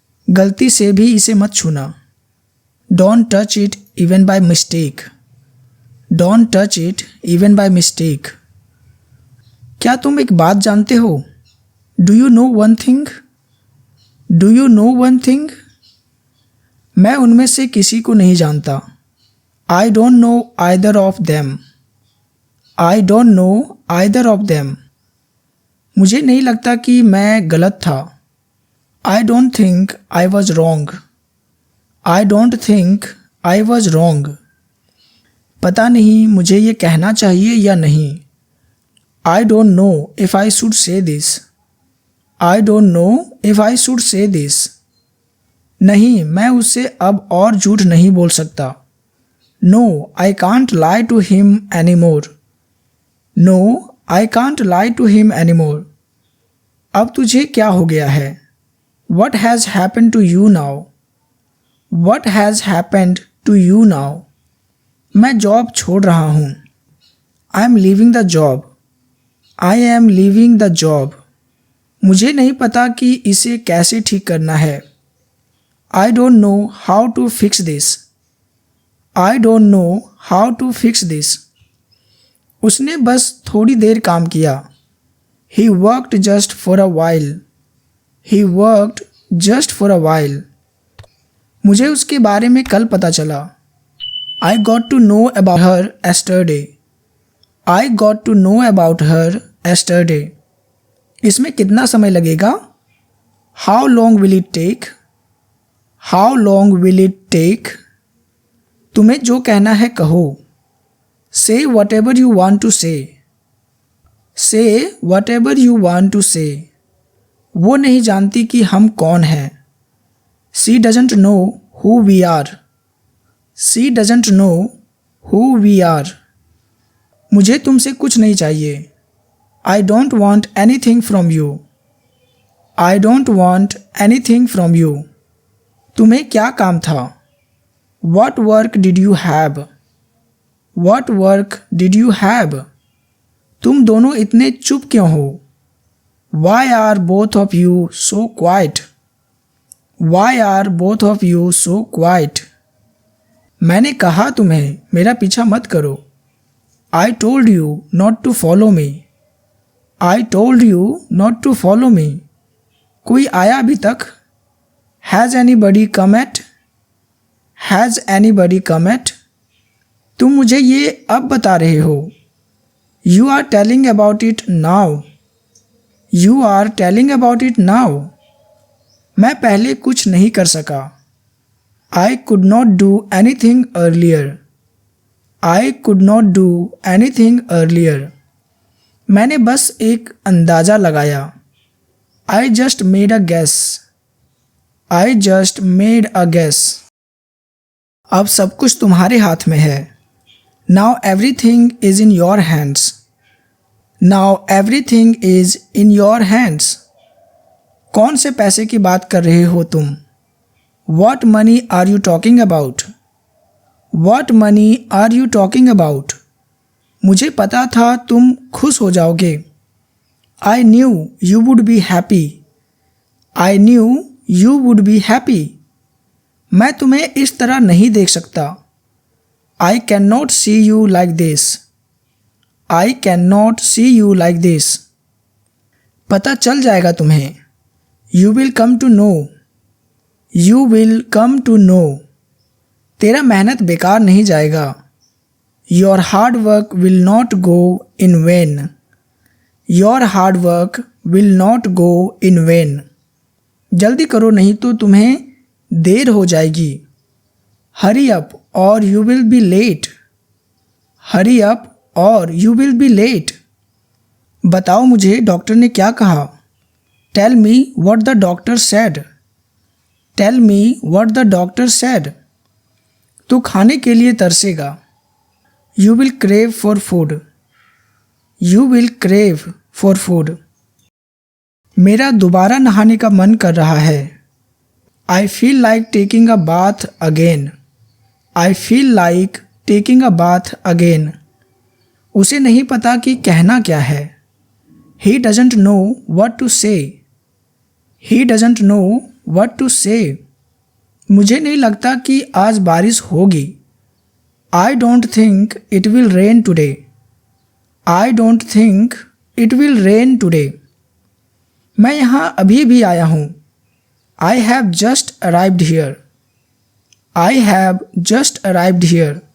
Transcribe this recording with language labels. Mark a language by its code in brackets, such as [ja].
[hi] गलती से भी इसे मत छूना। [en] Don't touch it even by mistake. Don't touch it even by mistake. [hi] क्या तुम एक बात जानते हो? [en] Do you know one thing? Do you know one thing? [hi] मैं उनमें से किसी को नहीं जानता। [en] I don't know either of them. I don't know either of them. [hi] मुझे नहीं लगता कि मैं गलत था। [en] I don't think I was wrong. I don't think I was wrong. [hi] पता नहीं मुझे ये कहना चाहिए या नहीं। [en] I don't know if I should say this. I don't know if I should say this. [hi] नहीं, मैं उससे अब और झूठ नहीं बोल सकता। [en] No, I can't lie to him anymore. No, I can't lie to him anymore. [hi] अब तुझे क्या हो गया है? [en] What has happened to you now? What has happened to you now? [hi] मैं जॉब छोड़ रहा हूँ। [en] I am leaving the job. I am leaving the job. [hi] मुझे नहीं पता कि इसे कैसे ठीक करना है। [en] I don't know how to fix this. I don't know how to fix this. [hi] उसने बस थोड़ी देर काम किया। [en] He worked just for a while. He worked just for a while. [hi] मुझे उसके बारे में कल पता चला। [en] I got to know about her yesterday. I got to know about her yesterday. [hi] इसमें कितना समय लगेगा? [en] How long will it take? How long will it take? [hi] तुम्हें जो कहना है कहो। [en] Say whatever you want to say. Say whatever you want to say. [hi] वो नहीं जानती कि हम कौन हैं। [en] She doesn't know who we are. She doesn't know who we are. [hi] मुझे तुमसे कुछ नहीं चाहिए। [en] I don't want anything from you. I don't want anything from you. [hi] तुम्हें क्या काम था? [en] What work did you have? What work did you have? [hi] तुम दोनों इतने चुप क्यों हो? [en] Why are both of you so quiet? Why are both of you so quiet? [hi] मैंने कहा तुम्हें मेरा पीछा मत करो। [en] I told you not to follow me. I told you not to follow me. [hi] कोई आया अभी तक? [en] Has anybody come at? Has anybody come at? [hi] तुम मुझे ये अब बता रहे हो। [en] You are telling about it now. You are telling about it now. [hi] मैं पहले कुछ नहीं कर सका। [en] I could not do anything earlier. I could not do anything earlier. [hi] मैंने बस एक अंदाज़ा लगाया। [en] I just made a guess. I just made a guess. [hi] अब सब कुछ तुम्हारे हाथ में है। [en] Now everything is in your hands. Now everything is in your hands. [hi] कौन से पैसे की बात कर रहे हो तुम? [en] What money are you talking about? What money are you talking about? [hi] मुझे पता था तुम खुश हो जाओगे। [en] I knew you would be happy. I knew you would be happy. [hi] मैं तुम्हें इस तरह नहीं देख सकता। [en] I cannot see you like this. I cannot see you like this. [hi] पता चल जाएगा तुम्हें। [en] You will come to know. You will come to know. [hi] तेरा मेहनत बेकार नहीं जाएगा। [en] Your hard work will not go in vain. Your hard work will not go in vain. [hi] जल्दी करो नहीं तो तुम्हें देर हो जाएगी। [en] Hurry up or you will be late. Hurry up or you will be late. [hi] बताओ मुझे डॉक्टर ने क्या कहा? [en] Tell me what the doctor said. Tell me what the doctor said. [hi] तू खाने के लिए तरसेगा। [en] You will crave for food. You will crave for food. [hi] मेरा दोबारा नहाने का मन कर रहा है। [en] I feel like taking a bath again. I feel like taking a bath again. [hi] उसे नहीं पता कि कहना क्या है। [en] He doesn't know what to say. He doesn't know what to say. [hi] मुझे नहीं लगता कि आज बारिश होगी। [en] I don't think it will rain today. I don't think it will rain today. [hi] मैं यहाँ अभी भी आया हूँ। [en] I have just arrived here. I have just arrived here.